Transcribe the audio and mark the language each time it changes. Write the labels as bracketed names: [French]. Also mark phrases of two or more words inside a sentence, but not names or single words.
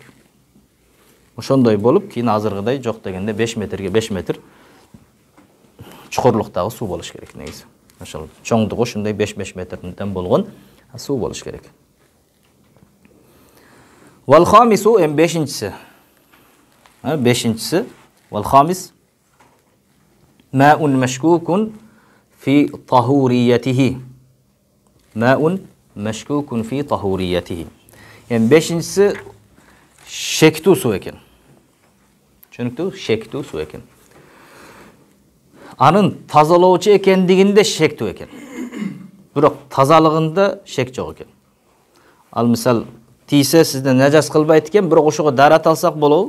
[Kyrgyz] Ошондой болуп, кийин азыргыдай жок дегенде 5 метрге 5 метр чукурлуктагы суу болуш керек негизи. Ошол чоңдугу ушундай 5 метрден болгон суу болуш керек. [Arabic] والخامس [Kyrgyz] эм 5-нчиси. [Arabic] 5-нчиси والخامس ماء مشكوك في طهوريته. ماء مشكوك في طهوريته. [Kyrgyz] Эм 5-нчиси шектүү суу экен. Түшүнүктүү? Шектүү суу экен. Анын тазалоочу экендигинде шектүү экен. Бирок тазалыгында шек жок экен. Ал мисал тийсе сизди нажас кылбайт экен, бирок ошого дарат алсак болобу?